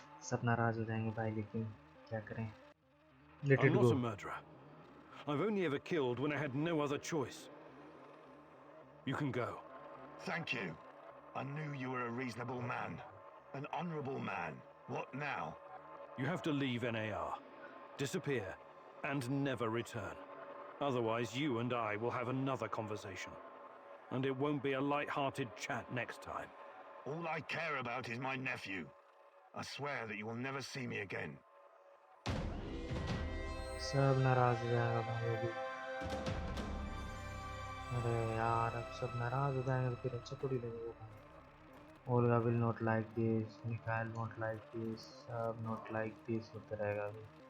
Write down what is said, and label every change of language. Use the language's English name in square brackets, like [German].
[Hindi] सब नाराज हो जाएंगे भाई, लेकिन क्या करें? [English] Let I'm it not go. a murderer. I've only ever killed when I had no other choice. You can go. Thank you. I knew you were a reasonable man. An honorable man. What now? You have to leave NAR. Disappear. And never return. Otherwise, you and I will have another conversation. And it won't be a light-hearted chat next time. All I care about is my nephew. I swear that you will never see me again. [Hindi] सब नाराज हो जाएगा भाई अभी. अरे यार, अब सब नाराज हो जाएंगे तो फिर अच्छा थोड़ी लगेगा भाई. [English] Olga will not like this, Mikhail won't like this, सब not like this [Hindi] होता रहेगा अभी.